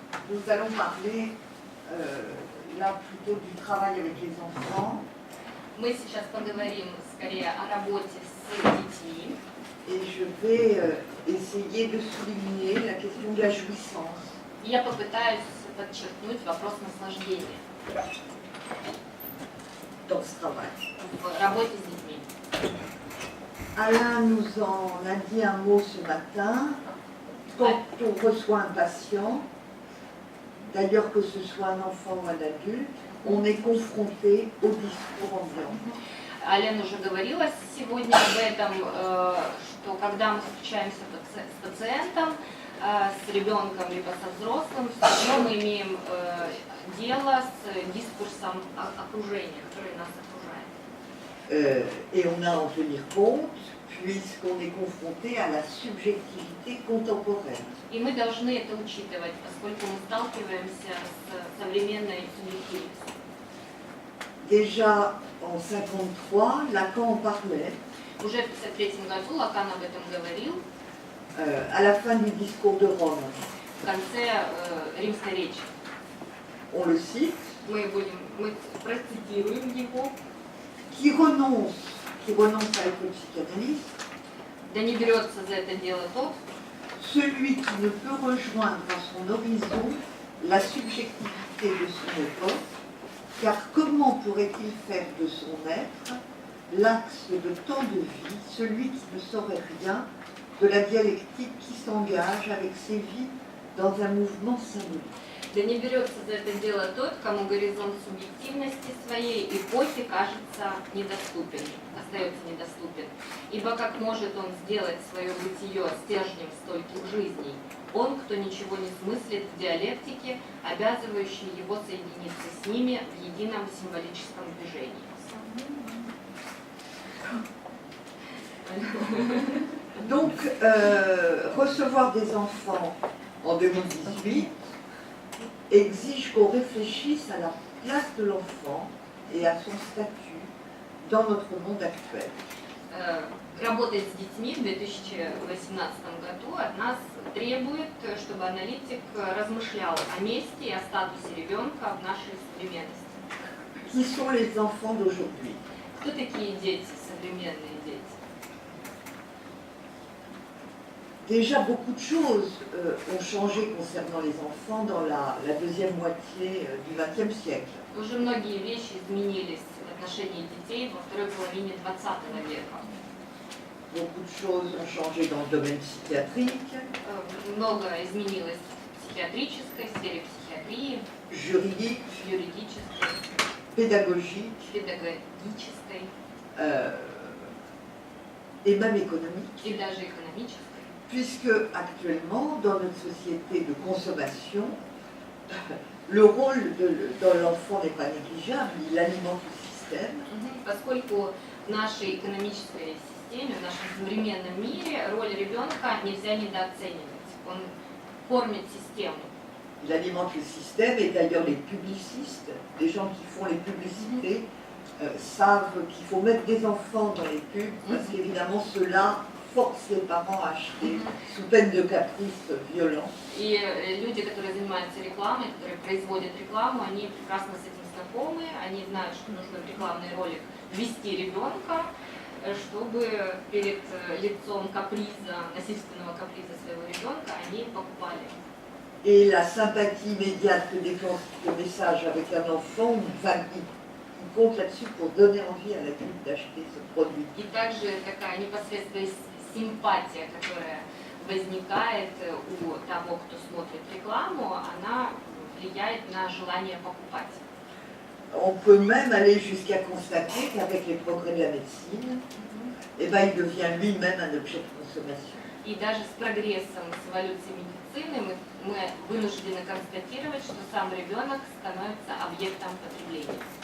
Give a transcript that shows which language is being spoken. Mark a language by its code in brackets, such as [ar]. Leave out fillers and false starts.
[fr] nous allons parler là plutôt du travail avec les enfants. [ru] мы сейчас поговорим скорее о работе с детьми. [fr] Et je vais essayer de souligner la question de la jouissance. [ru] Я попытаюсь подчеркнуть вопрос наслаждения [fr] Dans ce travail. [ru] в работе с детьми. [fr] Alain nous en a dit un mot ce matin. Quand on reçoit un patient, d'ailleurs que ce soit un enfant ou un adulte, on est confronté au discours ambiant. [ru] Ален уже говорила сегодня об этом, что когда мы встречаемся с пациентом, с ребенком либо со взрослым, все равно мы имеем дело с дискурсом окружения, который нас окружает. [fr] Et on a à en tenir compte puisqu'on est confronté à la subjectivité contemporaine. [ru] И мы должны это учитывать, поскольку мы сталкиваемся с современной субъективностью. [fr] Déjà en 1953, Lacan en parlait. [ru] Уже в 1953 году Лакан об этом говорил, [fr] À la fin du discours de Rome. [ru] в конце римской речи. [fr] On le cite. [ru] Мы процитируем его. [fr] Qui renonce à être psychanalyste, [ru] Да не берется за это дело тот, [fr] celui qui ne peut rejoindre à son horizon la subjectivité de son époque, car comment pourrait-il faire de son être l'axe de tant de vie, celui qui ne saurait rien de la dialectique qui s'engage avec ses vies dans un mouvement symbolique. [ru] да не берется за это дело тот, кому горизонт субъективности своей эпохи кажется недоступен, остается недоступен. Ибо как может он сделать свое бытие стержнем стольких жизней? Он, кто ничего не смыслит в диалектике, обязывающей его соединиться с ними в едином символическом движении. [fr] Donc, recevoir des enfants en 2018 exige qu'on réfléchisse à la place de l'enfant et à son statut dans notre monde actuel. [ru] Работать с детьми в 2018 году от нас требует, чтобы аналитик размышлял о месте и о статусе ребенка в нашей современности. [fr] Qui sont les enfants d'aujourd'hui? [ru] Кто такие дети, современные дети? [fr] Déjà, beaucoup de choses ont changé concernant les enfants dans la deuxième moitié du XXe siècle. [ru] Уже многие вещи изменились в отношении детей во второй половине 20 века. [fr] Beaucoup de choses ont changé dans le domaine psychiatrique, [ru] Много изменилось в психиатрической сфере, психиатрии, [fr] juridique, [ru] юридической, [fr] pédagogique [ru] педагогической [fr] et même économique. [ru] и даже экономической. [fr] Puisque actuellement, dans notre société de consommation, le rôle de l'enfant n'est pas négligeable, il alimente le système. [ru] Поскольку в нашей экономической системе, в нашем современном мире роль ребенка нельзя недооценивать. Он кормит систему. [fr] Il alimente le système et d'ailleurs les publicistes, les gens qui font les publicités, savent qu'il faut mettre des enfants dans les pubs parce qu'évidemment cela force les parents à acheter sous peine de caprices violents. [ru] И люди, которые занимаются рекламой, которые производят рекламу, они прекрасно с этим знакомы, они знают, что нужно в рекламный ролик ввести ребенка, чтобы перед лицом каприза, насильственного каприза своего ребенка, они покупали. [fr] Et la sympathie immédiate que déclenche le message avec un enfant, il compte là-dessus pour donner envie à l'adulte d'acheter ce produit. [ru] И также такая непосредственная симпатия, которая возникает у того, кто смотрит рекламу, она влияет на желание покупать. [fr] On peut même aller jusqu'à constater qu'avec les progrès de la médecine, eh ben, il devient lui-même un objet de consommation. [ru] И даже с прогрессом, с эволюцией медицины мы вынуждены констатировать, что сам ребенок становится объектом потребления.